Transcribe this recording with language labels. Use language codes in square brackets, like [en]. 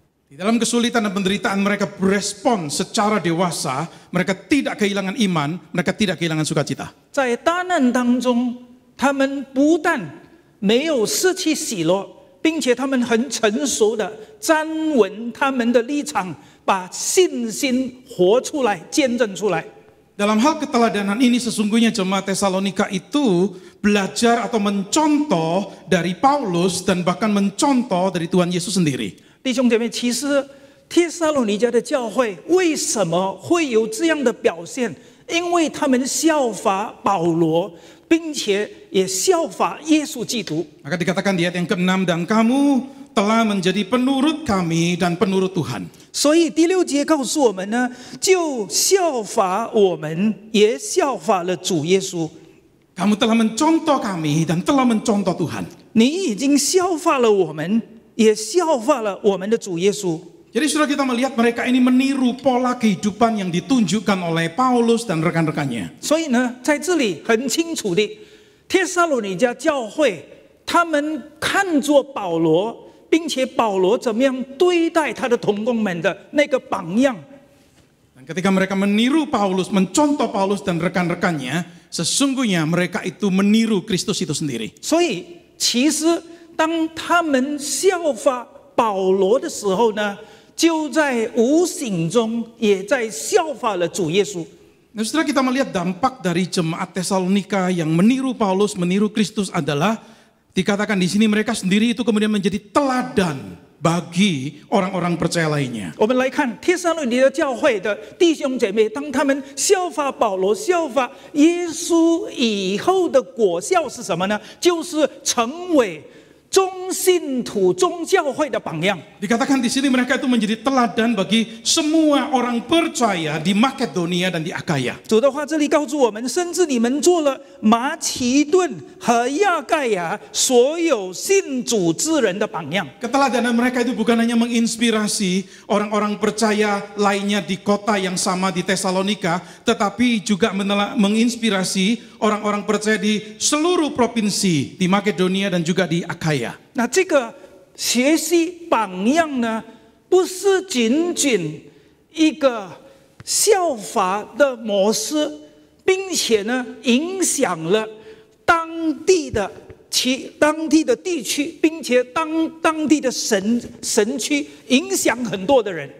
[id] Di dalam kesulitan dan penderitaan mereka berespon secara dewasa, mereka tidak kehilangan iman, mereka tidak kehilangan sukacita. [zh] 在大难当中，他们不但没有失去喜乐，并且他们很成熟的站稳他们的立场，把信心活出来，见证出来。 [id] Dalam hal keteladanan ini sesungguhnya jemaat Tesalonika itu belajar atau mencontoh dari Paulus dan bahkan mencontoh dari Tuhan Yesus sendiri. [zh] 弟兄姐妹，其实帖撒罗尼迦的教会为什么会有这样的表现？因为他们效法保罗，并且也效法耶稣基督。 [id] Maka dikatakan di ayat yang ke-6, dan kamu telah menjadi penurut kami dan penurut Tuhan. [zh] 所以第6节告诉我们呢，就效法我们，也效法了主耶稣。 [id] Kamu telah mencontoh kami dan telah mencontoh Tuhan. [zh] 你已经效法了我们，也效法了我们的主耶稣。 [id] Jadi sudah kita melihat mereka ini meniru pola kehidupan yang ditunjukkan oleh Paulus dan rekan-rekannya. [zh] 所以呢，在这里很清楚的，帖撒罗尼迦教会他们看作保罗，并且保罗怎么样对待他的同工们的那个榜样。 [id] Dan ketika mereka meniru Paulus, mencontoh Paulus dan rekan-rekannya, sesungguhnya mereka itu meniru Kristus itu sendiri. [zh] 所以，其实当他们效法保罗的时候呢，就在无形中也在效法了主耶稣。 [id] Nah, setelah kita melihat dampak dari jemaat Tesalonika yang meniru Paulus, meniru Kristus adalah dikatakan di sini mereka sendiri itu kemudian menjadi teladan bagi orang-orang percaya lainnya. [zh] 我们来看帖撒罗尼迦教会的弟兄姐妹，当他们效法保罗、效法耶稣以后的果效是什么呢？就是成为众信徒、众教会的榜样。 [id] Dikatakan di sini mereka itu menjadi teladan bagi semua orang percaya di Makedonia dan di Akaya. [zh] 主的话这里告诉我们，甚至你们做了马其顿和亚盖亚所有信主之人的榜样。 [id] Keteladanan mereka itu bukan hanya menginspirasi orang-orang percaya lainnya di kota yang sama di Tesalonika, tetapi juga menginspirasi orang-orang percaya di seluruh provinsi di Makedonia dan juga di Akaya. [zh] 那这个学习榜样呢，不是仅仅一个效法的模式，并且呢，影响了当地的地区，并且当地的神区，影响很多的人。